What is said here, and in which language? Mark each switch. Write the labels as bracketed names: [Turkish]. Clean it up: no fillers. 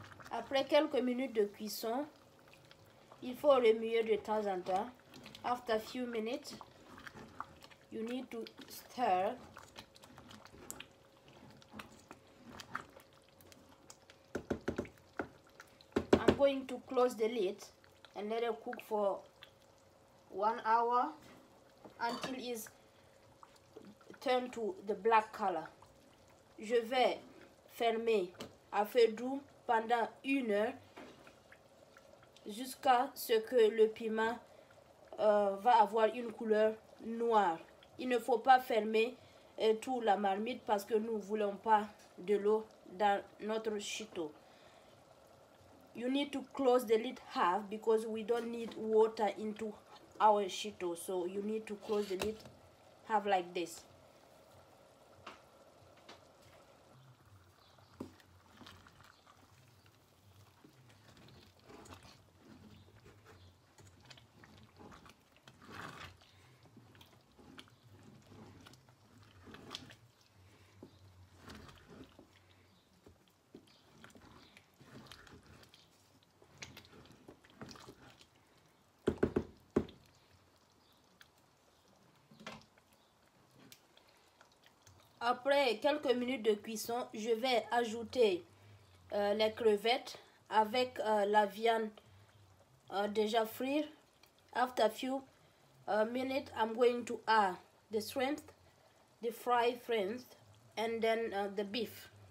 [French] Après quelques minutes de cuisson, il faut remuer de temps en temps. [English] After a few minutes, you need to stir. I'm going to close the lid and let it cook for 1 hour until it's turned to the black color. [French] Je vais fermer à feu doux pendant 1 heure jusqu'à ce que le piment va avoir une couleur noire. Il ne faut pas fermer tout la marmite parce que nous ne voulons pas de l'eau dans notre chito. [English] You need to close the lid half because we don't need water into our chito. So you need to close the lid half like this. [French] Après quelques minutes de cuisson, je vais ajouter les crevettes avec la viande déjà frite. [English] After a few minutes, I'm going to add the shrimp, the fried shrimp, and then the beef.